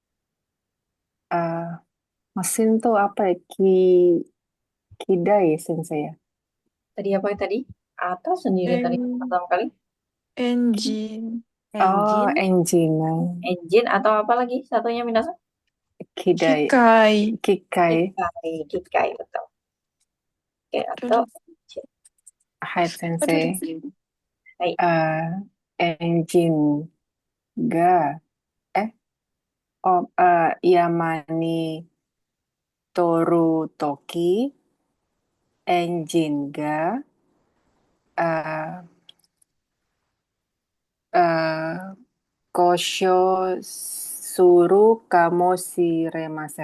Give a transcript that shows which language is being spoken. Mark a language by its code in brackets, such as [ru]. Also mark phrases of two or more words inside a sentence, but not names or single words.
[id] Mesin tuh apa ya? Kidai, Sensei ya? Tadi apa tadi? Atau sendiri tadi pertama kali? Engine. Oh, engine. Engine atau apa lagi satunya minasan? Kidai. Kikai. Kikai, betul. Oke, atau engine. [ja] はい、先生. はい. エンジンが山に取るときエンジンが故障するかもしれません.